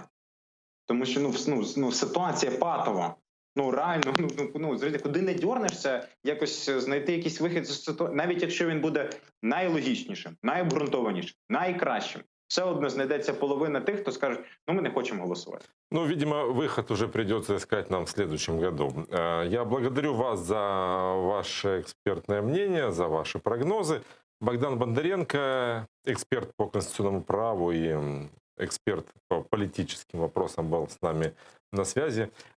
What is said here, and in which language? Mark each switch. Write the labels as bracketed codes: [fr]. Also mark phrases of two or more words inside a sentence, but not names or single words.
[uk] Тому що ситуація патова. Реально, куди не дьорнешся, якось знайти якийсь вихід з ситуації, навіть якщо він буде найлогічнішим, найобґрунтованішим, найкращим. Все одно знайдеться половина тих, хто скаже, ми не хочемо голосувати. [ru] Видимо, выход уже придется искать нам в следующем году. Я благодарю вас за ваше экспертное мнение, за ваши прогнозы. Богдан Бондаренко, эксперт по конституционному праву и эксперт по политическим вопросам, был с нами на связи.